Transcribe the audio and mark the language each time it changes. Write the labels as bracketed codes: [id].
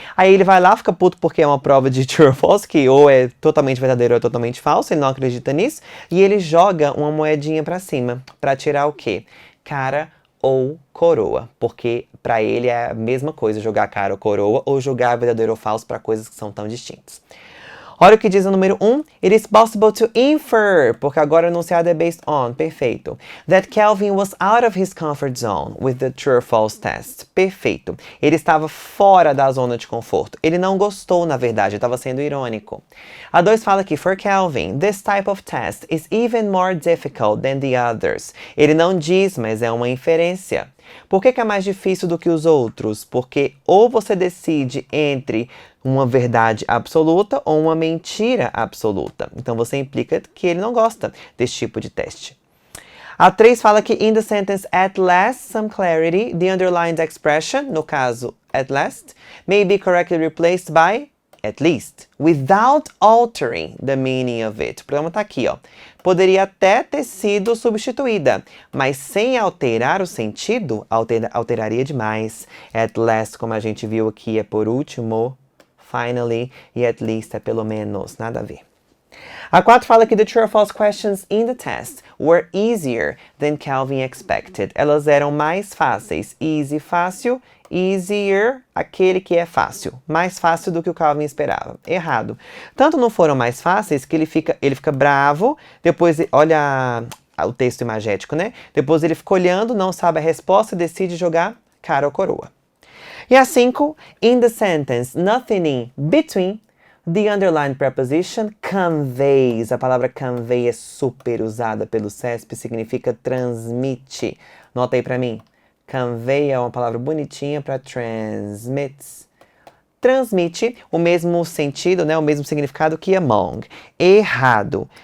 [pt] Aí ele vai lá, fica puto porque é uma prova de true or false, que ou é totalmente verdadeiro ou é totalmente falso, ele não acredita nisso, e ele joga uma moedinha pra cima, pra tirar o quê? Cara ou coroa, porque pra ele é a mesma coisa jogar cara ou coroa, ou jogar verdadeiro ou falso pra coisas que são tão distintas. Olha o que diz o número 1. [en] It is possible to infer, [pt] porque agora o enunciado é based on, perfeito. [en] That Kelvin was out of his comfort zone with the true or false test. [pt] Perfeito. Ele estava fora da zona de conforto. Ele não gostou, na verdade, estava sendo irônico. A 2 fala que, [en] for Kelvin, this type of test is even more difficult than the others. [pt] Ele não diz, mas é uma inferência. Por que é mais difícil do que os outros? Porque ou você decide entre uma verdade absoluta ou uma mentira absoluta. Então você implica que ele não gosta desse tipo de teste. A 3 fala que [en] in the sentence at last some clarity, the underlined expression, [pt] no caso [en] at last, may be correctly replaced by at least, without altering the meaning of it. [pt] O problema tá aqui, ó. Poderia até ter sido substituída, mas sem alterar o sentido, alteraria demais. At last, como a gente viu aqui, é por último, finally, e at least é pelo menos, nada a ver. A 4 fala que [en] the true or false questions in the test were easier than Calvin expected. [pt] Elas eram mais fáceis. Easy, fácil. Easier, aquele que é fácil. Mais fácil do que o Calvin esperava. Errado. Tanto não foram mais fáceis que ele fica bravo. Depois, olha o texto imagético, né? Depois ele fica olhando, não sabe a resposta e decide jogar cara ou coroa. E a 5, [en] in the sentence, nothing in between, the underlined preposition conveys. [pt] A palavra convey é super usada pelo CESP, significa transmite. Nota aí pra mim. Convey é uma palavra bonitinha para transmits. Transmite o mesmo sentido, né, o mesmo significado que among. Errado.